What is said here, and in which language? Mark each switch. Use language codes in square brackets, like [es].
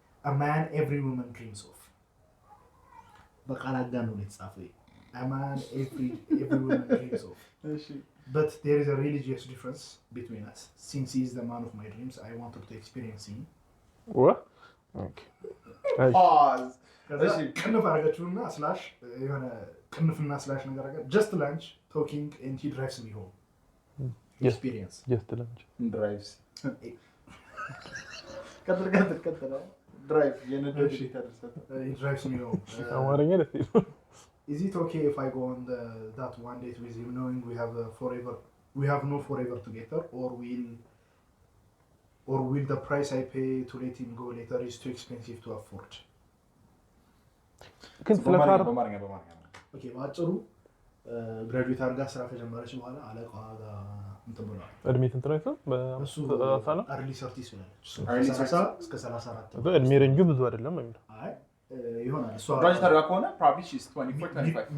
[en] A man every woman dreams of. A man every woman dreams of. But there is a religious difference between us. Since he is the man of my dreams, I wanted to experience him. What? Okay. Pause. [am] ቅንፍ አረገችውና ስላሽ የሆነ ቅንፍና ስላሽ ነገር አረገ [en] just lunch talking and he drives me home. Experience. Just lunch. Drives. [am] ቀጥል drive የነደሽ ይተርሰት. [en] He drives me home. [am] አማርኛ ደስ ይላል። [en] Is it okay if I go on that one date with him, knowing we have no forever together, or will the price I pay to let him go later is too expensive to afford? [am] ግን ስለካር ኦኬ ባጭሩ ግራጁዌት አድርጋ ስራ ከጀመረች በኋላ አለቃዋ ጋር እንትን ብለዋል። እድሜ ስንት ነው እሱ? በ30 ነው። አርሊ ሰርቲስ ብላለች። 30 እስከ 34 እድሜ ሬንጁ ብዙ አይደለም ነው የሚለው። አይ ይሆናል። እሷ ግራጁዌት አድርጋ ከሆነ [en] probably she's 24 25